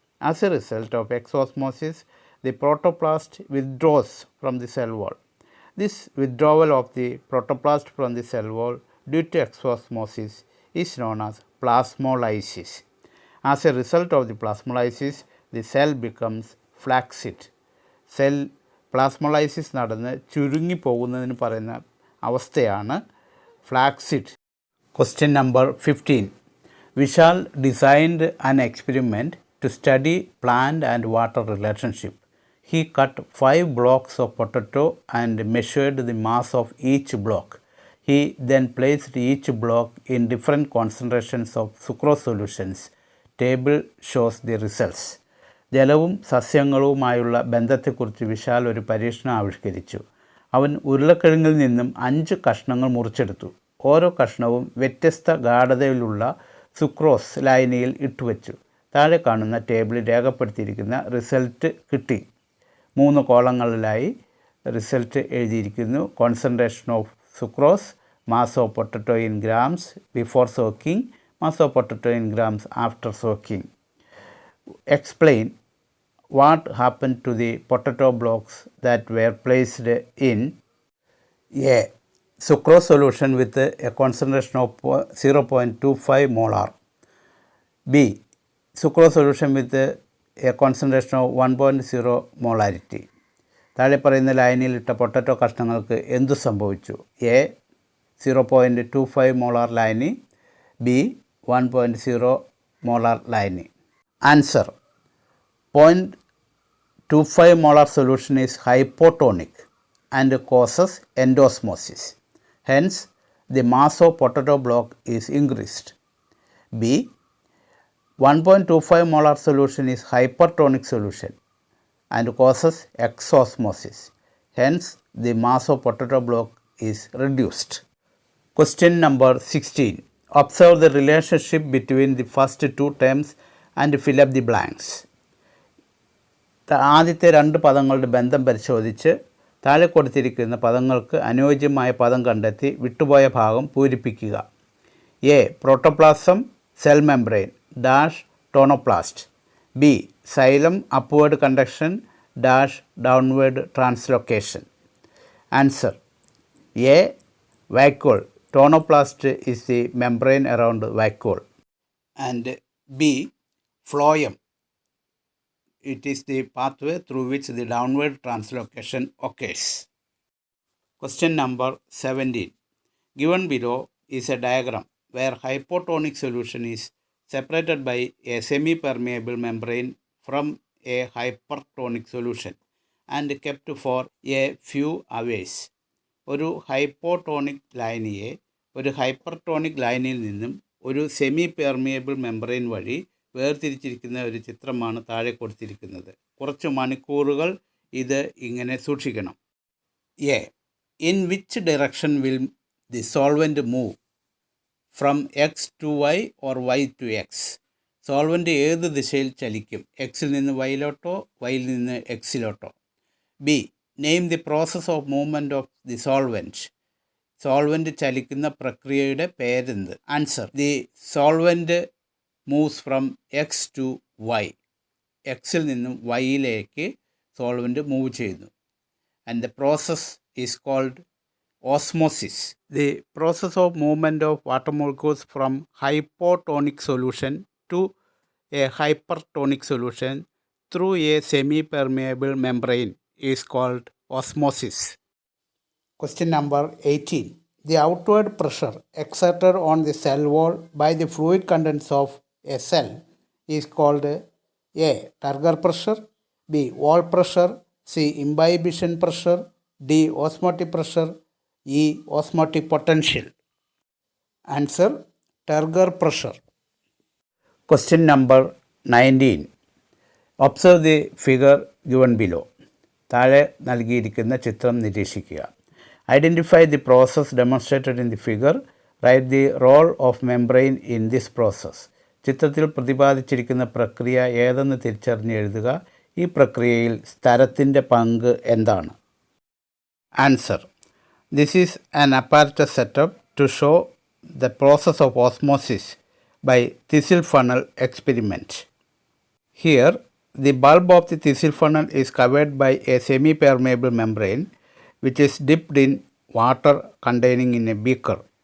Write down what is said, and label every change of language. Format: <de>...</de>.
<en>As a result of exosmosis, the protoplast withdraws from the cell wall. This withdrawal of the protoplast from the cell wall due to exosmosis is known as plasmolysis. As a result of the plasmolysis, the cell becomes flaccid.</en> <ml>Cell പ്ലാസ്മോളൈസിസ് നടന്ന് ചുരുങ്ങിപ്പോകുന്നതിന് പറയുന്ന അവസ്ഥയാണ് flaccid.</ml> <en>Question number 15. Vishal designed an experiment to study plant and water relationship. He cut 5 blocks of potato and measured the mass of each block. He then placed each block in different concentrations of sucrose solutions. Table shows the results.</en> <ml>ജലവും സസ്യങ്ങളുമായുള്ള ബന്ധത്തെക്കുറിച്ച് വിശാൽ ഒരു പരീക്ഷണം ആവിഷ്കരിച്ചു. അവൻ ഉരുളക്കിഴങ്ങിൽ നിന്നും 5 കഷ്ണങ്ങൾ മുറിച്ചെടുത്തു. ഓരോ കഷ്ണവും വ്യത്യസ്ത ഗാഢതയിലുള്ള സുക്രോസ് ലായനിയിൽ ഇട്ടുവച്ചു. താഴെ കാണുന്ന ടേബിളിൽ രേഖപ്പെടുത്തിയിരിക്കുന്ന റിസൾട്ട് കിട്ടി. 3 കോളങ്ങളിലായി റിസൾട്ട് എഴുതിയിരിക്കുന്നു.</ml> <en>Concentration of sucrose, mass of potato in grams before soaking, mass of potato in grams after soaking. Explain what happened to the potato blocks that were placed in A. Sucrose solution with a concentration of 0.25 molar. B. Sucrose solution with a concentration of 1.0 molarity.</en> <ml>താഴെ പറയുന്ന ലൈനിൽ ഇട്ട potato കഷ്ണങ്ങൾക്ക് എന്തു സംഭവിച്ചു? A 0.25 molar ലൈനി, B 1.0 molar ലൈനി.</ml> <en>Answer: 0.25 molar solution is hypotonic and causes endosmosis. Hence, the mass of potato block is increased. B. 1.25 molar solution is hypertonic solution and causes exosmosis. Hence, the mass of potato block is reduced. Question number 16. Observe the relationship between the first 2 terms and fill up the blanks.</en> <ml>ആദ്യത്തെ 2 പദങ്ങളുടെ ബന്ധം പരിശോധിച്ച് താഴെ കൊടുത്തിരിക്കുന്ന പദങ്ങൾക്ക് അനുയോജ്യമായ പദം കണ്ടെത്തി വിട്ടുപോയ ഭാഗം പൂരിപ്പിക്കുക. A.</ml> <en>Protoplasm cell membrane dash tonoplast. B. Xylem upward conduction dash downward translocation. Answer: A. Vacuole. Tonoplast is the membrane around vacuole. And B. phloem. It is the pathway through which the downward translocation occurs. Question number 17. Given below is a diagram where hypotonic solution is separated by a semi-permeable membrane from a hypertonic solution and kept for a few hours.</en> <ml>ഒരു hypotonic ലൈനിയെ ഒരു hypertonic ലൈനിൽ നിന്നും ഒരു semi permeable membrane വഴി വേർതിരിച്ചിരിക്കുന്ന ഒരു ചിത്രമാണ് താഴെ കൊടുത്തിരിക്കുന്നത്. കുറച്ച് മണിക്കൂറുകൾ ഇത് ഇങ്ങനെ സൂക്ഷിക്കണം. A.</ml> <en>In which direction will the solvent move? From X to Y or Y to X?</en> <ml>Solvent ഏത് ദിശയിൽ ചലിക്കും? എക്സിൽ നിന്ന് വൈയിലോട്ടോ വൈയിൽ നിന്ന് എക്സിലോട്ടോ? B.</ml> <en>Name the process of movement of the solvent.</en> <ml>Solvent ചലിക്കുന്ന പ്രക്രിയയുടെ പേരെന്ത്?</ml> <en>Answer: the solvent moves from X to Y.</en> <ml>എക്സിൽ നിന്നും വൈയിലേക്ക് സോൾവെൻറ്റ് മൂവ് ചെയ്യുന്നു.</ml> <en>And the process is called osmosis. The process of movement of water molecules from hypotonic solution to a hypertonic solution through a semi-permeable membrane is called osmosis. Question number 18. The outward pressure exerted on the cell wall by the fluid contents of a cell is called A. Turgor pressure, B. wall pressure, C. Imbibition pressure, D. osmotic pressure, E. Osmotic potential. Answer: Turgor pressure. Question number 19. Observe the figure given below.</en> <ml>താഴെ നൽകിയിരിക്കുന്ന ചിത്രം നിരീക്ഷിക്കുക.</ml> <en>Identify the process demonstrated in the figure. Write the role of membrane in this process.</en> <ml>ചിത്രത്തിൽ പ്രതിപാദിച്ചിരിക്കുന്ന പ്രക്രിയ ഏതെന്ന് തിരിച്ചറിഞ്ഞ് എഴുതുക. ഈ പ്രക്രിയയിൽ സ്ഥലത്തിൻ്റെ പങ്ക് എന്താണ്?</ml> <en>Answer: This is an apparatus setup to show the process of osmosis by thistle funnel experiment. Here, the bulb of the thistle funnel is covered by a semi-permeable membrane which is dipped in water containing in a beaker.</en>